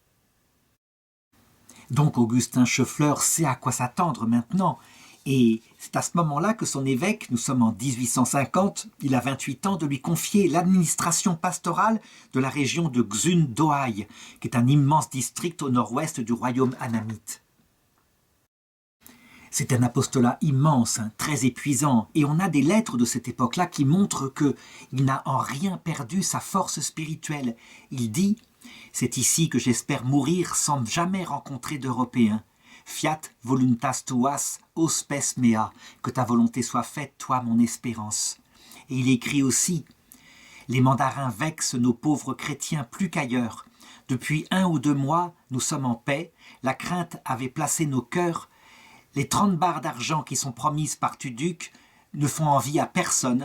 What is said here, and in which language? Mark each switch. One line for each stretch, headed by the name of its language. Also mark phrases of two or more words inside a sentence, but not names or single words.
French: Donc Augustin Choeffleur sait à quoi s'attendre maintenant, et c'est à ce moment-là que son évêque, nous sommes en 1850, il a 28 ans, de lui confier l'administration pastorale de la région de Xun-Doai, qui est un immense district au nord-ouest du royaume annamite. C'est un apostolat immense, très épuisant, et on a des lettres de cette époque-là qui montrent qu'il n'a en rien perdu sa force spirituelle. Il dit « C'est ici que j'espère mourir sans jamais rencontrer d'Européens.
Latin: Fiat voluntas tuas, ô spes mea,
French: que ta volonté soit faite, toi mon espérance. » Et il écrit aussi « Les mandarins vexent nos pauvres chrétiens plus qu'ailleurs. Depuis 1 ou 2 mois, nous sommes en paix, la crainte avait placé nos cœurs. Les 30 barres d'argent qui sont promises par Tuduc ne font envie à personne.